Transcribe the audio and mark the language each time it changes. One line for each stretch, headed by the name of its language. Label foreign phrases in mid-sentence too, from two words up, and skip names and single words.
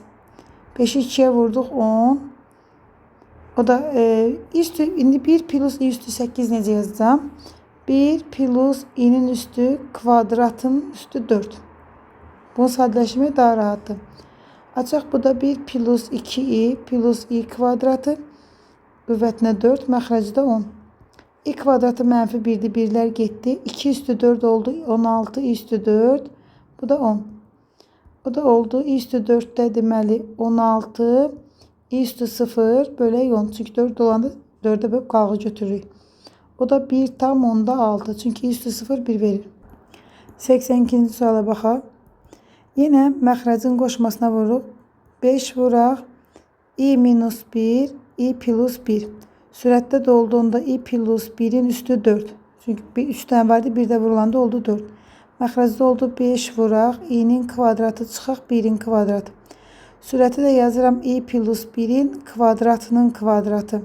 Azerbaijani: 5'i 2'ye vurduq 10. O da üstü indi 1 plus i üstü 8 necə yazacağım? 1 plus i'nin üstü kvadratın üstü 4. Bunu sadələşdirmək daha rahatdır. Açaq bu da 1 plus 2i plus i kvadratı qüvvətinə 4 məxrəcdə 10. i kvadratı mənfi 1'dir. 1'lər getdi. 2 üstü 4 oldu. 16 i üstü 4. Bu da 10. O da oldu. i üstü 4'də deməli 16 i üstü 0 bölək 10. Çünki 4 olanda 4'ə bölüb qağı götürürük. O da 1/6. Çünki i üstü 0 1 verir. 82-ci suala baxaq. Yenə məxrəcin qoşmasına vururuq. 5 vuraq. i minus 1 i plus 1. Sürətdə də olduğunda i plus 1'in üstü 4. Çünki 3 tane vardı. Bir də vurulanda oldu 4. Məxrəcdə oldu 5 vuraq. i'nin kvadratı çıxaq 1'in kvadratı. Sürəti də yazıram i plus 1'in kvadratının kvadratı.